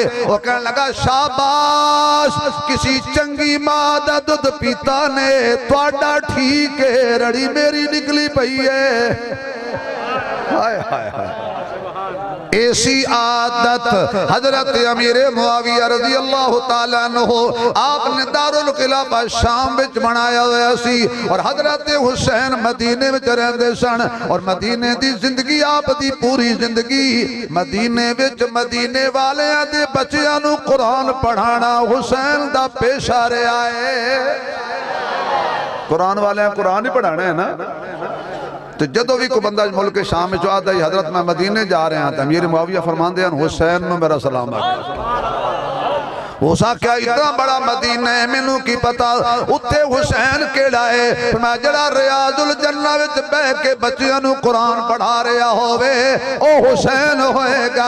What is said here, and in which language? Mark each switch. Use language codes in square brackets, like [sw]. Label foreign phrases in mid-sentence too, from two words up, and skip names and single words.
[pa] وہ کہنے لگا شاباش کسی چنگی مادہ دودھ پیتا نے تواڈا ٹھیک ہے رڑی میری نکلی پئی ہے ہائے ہائے ہائے ایسی عادت حضرت امیر معاویہ رضی اللہ تعالیٰ عنہ آپ نے دارالخلافہ شام وچ بنایا ہوا سی اور حضرت حسین مدینے وچ رہندے سن اور مدینے دی زندگی آپ دی پوری زندگی مدینے وچ مدینے والیاں دے بچیاں نو قرآن پڑھانا حسین دا پیشہ رہا ہے۔ قرآن والیاں قرآن ہی پڑھانا ہے نا، تو جدو بھی کوئی بندہ ملک شام میں جو آتا ہے حضرت میں مدینے جا رہے ہیں تو امیر معاویہ فرمان دیا حسین میں میرا سلام آگیا۔ [ur] وہ سا کیا اتنا بڑا مدینہ [pa] ہے مینوں کی پتا اتھے حسین کیڑا ہے میں جڑا ریاض الجنہ وچ بہ کے بچیاں نو قرآن پڑھا رہا ہوئے او حسین ہوئے گا۔